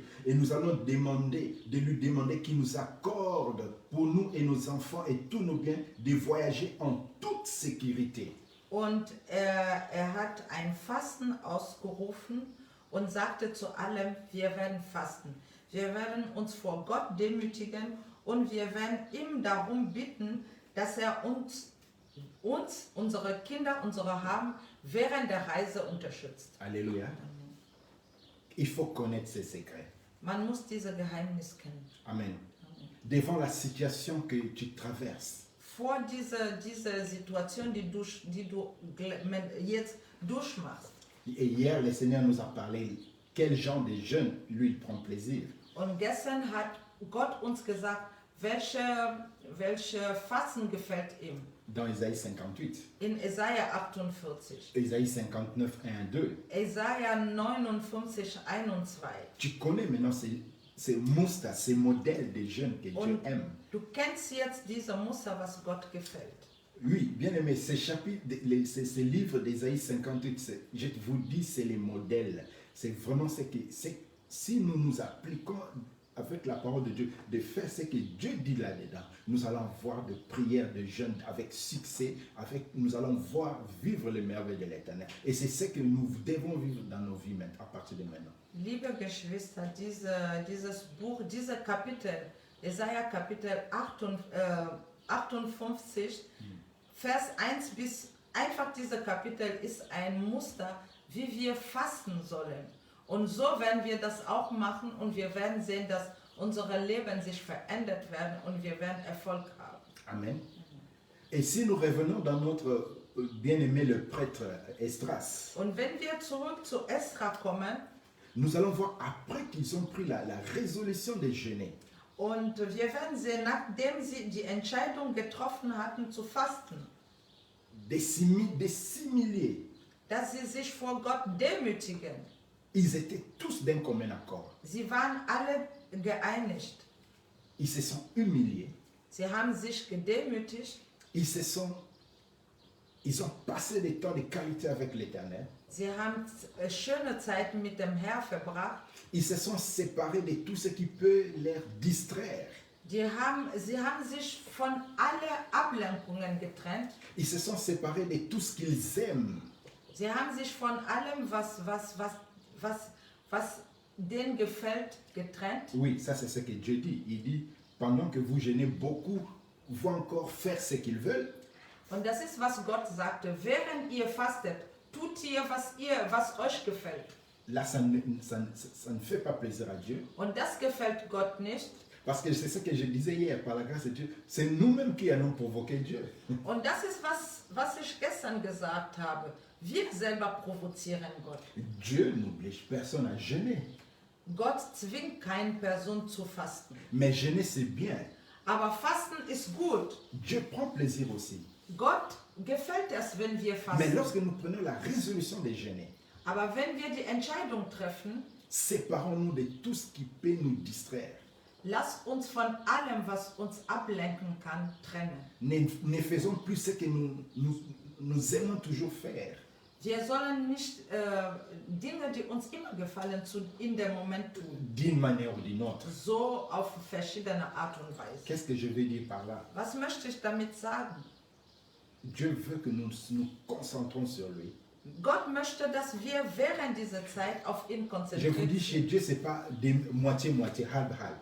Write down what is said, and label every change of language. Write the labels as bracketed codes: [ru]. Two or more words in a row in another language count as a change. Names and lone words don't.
[fr] Et nous allons lui demander qu'il nous accorde pour nous et nos enfants et tous nos biens de voyager en toute sécurité. [de] Und er hat ein Fasten ausgerufen und sagte zu allem, wir werden fasten. Wir werden uns vor Gott demütigen und wir werden ihm darum bitten, dass er uns, unsere Kinder, unsere Haben während der Reise unterstützt. [fr] Alléluia. Il faut connaître ces secrets. [de] Man muss diese Geheimnis kennen. Amen. [fr] Devant la situation que tu traverses, [de] Vor dieser Situation, die du jetzt durchmachst. [fr] et hier, le Seigneur nous a parlé quel genre de jeûne lui il prend plaisir. [de] Und gestern hat Gott uns gesagt, welche Fasten gefällt ihm. [fr] Dans Ésaïe 58, [de] In Jesaja 48, [fr] Ésaïe 59, 1, 2. [de] Jesaja 59, 1 und 2. [fr] Tu connais maintenant ces mustard, ces modèles de jeûne que Dieu [de] Und [fr] aime. [de] du kennst jetzt diese Muster, was Gott gefällt. [fr] Oui, bien aimé, ces chapitres, ces livres d'Ésaïe 58, je vous dis, c'est les modèles. C'est vraiment ce que, si nous nous appliquons avec la parole de Dieu, de faire ce que Dieu dit là-dedans, nous allons voir de prières, de jeûnes avec succès, nous allons voir vivre les merveilles de l'Éternel. Et c'est ce que nous devons vivre dans nos vies maintenant, à partir de maintenant. [de] Liebe Geschwister, dieses Buch, diese Kapitel, Jesaja Kapitel 58, Vers 1 bis, einfach diese Kapitel ist ein Muster, wie wir fasten sollen. Und so werden wir das auch machen und wir werden sehen, dass unsere Leben sich verändert werden und wir werden Erfolg haben. Amen. [fr] Et si nous revenons dans notre bien-aimé le prêtre Esdras, [de] Und wenn wir zurück zu Esra kommen, [fr] nous allons voir après qu'ils ont pris la résolution de jeûner. [de] und wir werden sehen, nachdem sie die Entscheidung getroffen hatten zu fasten, [fr] s'humilier, [de] dass sie sich vor Gott demütigen. [fr] ils étaient tous d'un commun accord. [de] Sie waren alle geeinigt. [fr] Ils se sont humiliés. [de] Sie haben sich gedemütigt. [fr] Ils ont passé des temps de qualité avec l'Éternel. [de] Sie haben schöne Zeiten mit dem Herrn verbracht. [fr] Ils se sont séparés de tout ce qui peut les distraire. [de] Sie haben sich von allen Ablenkungen getrennt. [fr] Ils se sont séparés de tout ce qu'ils aiment. [de] Sie haben sich von allem, was denen gefällt, getrennt. [fr] Oui, ça c'est ce que Dieu dit. Il dit, pendant que vous jeûnez, beaucoup vont encore faire ce qu'ils veulent. [de] Und das ist, was Gott sagte. Während ihr fastet, tut ihr, was euch gefällt. [fr] Là, ça ne fait pas plaisir à Dieu. [de] Und das gefällt Gott nicht. [fr] Parce que c'est ce que je disais hier, par la grâce de Dieu, c'est nous-mêmes qui allons provoquer Dieu. [de] Und das ist, was ich gestern gesagt habe. Wir selber provozieren Gott. [fr] Dieu n'oblige personne à jeûner. [de] Gott zwingt keine Person zu fasten. [fr] Mais jeûner, c'est bien. [de] Aber Fasten ist gut. [fr] Dieu prend plaisir aussi. [de] Gott gefällt es, wenn wir [fr] Mais [de] fasten. [fr] lorsque nous prenons la résolution de jeûner, [de] Aber wenn wir die Entscheidung treffen, [fr] séparons-nous de tout ce qui peut nous distraire. [de] lasst uns von allem, was uns ablenken kann, trennen. [fr] Ne faisons plus ce que nous aimons toujours faire. [de] Wir sollen nicht Dinge, die uns immer gefallen, in dem Moment tun. [fr] D'une manière ou d'une autre. [de] So auf verschiedene Art und Weise. [fr] Qu'est-ce que je veux dire par là? [de] Was möchte ich damit sagen? [fr] Dieu veut que nous nous concentrons sur lui. [de] Gott möchte, dass wir während dieser Zeit auf ihn [fr] Je vous [de] konzentriert [fr] dis, chez [de] sind. [fr] Dieu, ce n'est pas des moitié-moitié, [de] halb-halb.